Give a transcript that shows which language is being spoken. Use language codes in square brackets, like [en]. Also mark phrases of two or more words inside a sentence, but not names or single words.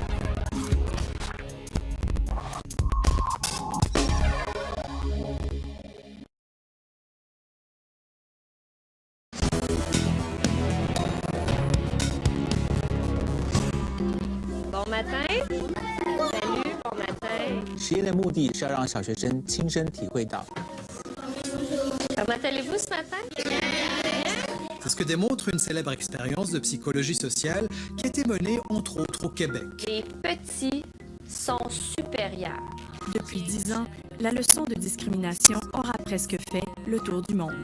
[fr] Bon matin. Salut, bon matin. [zh] 实验的目的是要让小学生亲身体会到。 [fr] Comment allez-vous ce matin? C'est ce que démontre une célèbre expérience de psychologie sociale qui a été menée entre autres au Québec. Les petits sont supérieurs. Depuis 10 ans, la leçon de discrimination aura presque fait le tour du monde.